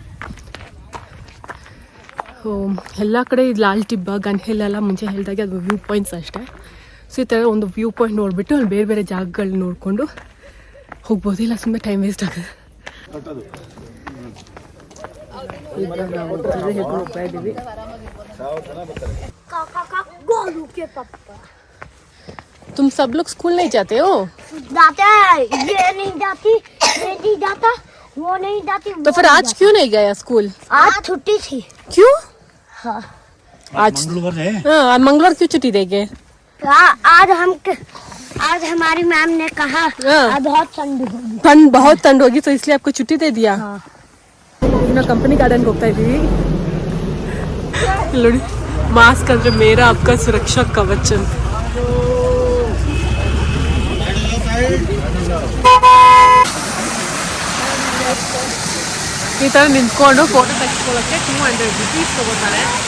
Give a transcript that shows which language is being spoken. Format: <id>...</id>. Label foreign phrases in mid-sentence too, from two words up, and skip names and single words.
<kn>ಎಲ್ಲ ಕಡೆ ಇದು ಲಾಲ್ ಟಿಬ್ಬ, ಗನ್ ಹಿಲ್ ಎಲ್ಲ ಮುಂಚೆ ಹೇಳಿದಾಗೆ ಅದು</kn> <en>view points</en> <kn>ಅಷ್ಟೇ. ಸೊ ಈ ಥರ ಒಂದು</kn> <en>view point</en> <kn>ನೋಡಿಬಿಟ್ಟು ಅಲ್ಲಿ ಬೇರೆ ಬೇರೆ ಜಾಗಗಳು ನೋಡಿಕೊಂಡು ಹೋಗ್ಬೋದು. ಇಲ್ಲ ಸುಮ್ಮನೆ</kn> <en>time waste</en> <kn>ಆಗುತ್ತೆ. ಈಗ ನಾವು ಹೋಗ್ತಾ ಇದ್ದೀವಿ.</kn> <hi>तुम सब लोग स्कूल नहीं जाते हो? जाते हैं, ये नहीं जाती, ये नहीं जाता, वो नहीं जाती। तो फिर आज क्यों नहीं गया स्कूल? आज छुट्टी थी। क्यों? हाँ, आज मंगलवार है। हाँ, मंगलवार क्यों छुट्टी देंगे? आज हमारी मैम ने कहा आज बहुत बहुत ठंड होगी तो इसलिए आपको छुट्टी दे दिया.</hi> <kn>ನಾವು ಕಂಪನಿ ಗಾರ್ಡನ್ಗೆ ಹೋಗ್ತಾ ಇದ್ದೀವಿ. ನೋಡಿ, ಮಾಸ್ಕ್ ಅಂದ್ರೆ</kn> <hi>मेरा आपका सुरक्षा कवच</hi> <kn>ಅಂತ. ಈ ಥರ ನಿಂತ್ಕೊಂಡು ಫೋಟೋ ತೆಗೆಸ್ಕೊಳ್ಳೋಕ್ಕೆ 200 rupees ತಗೋತಾರೆ.</kn>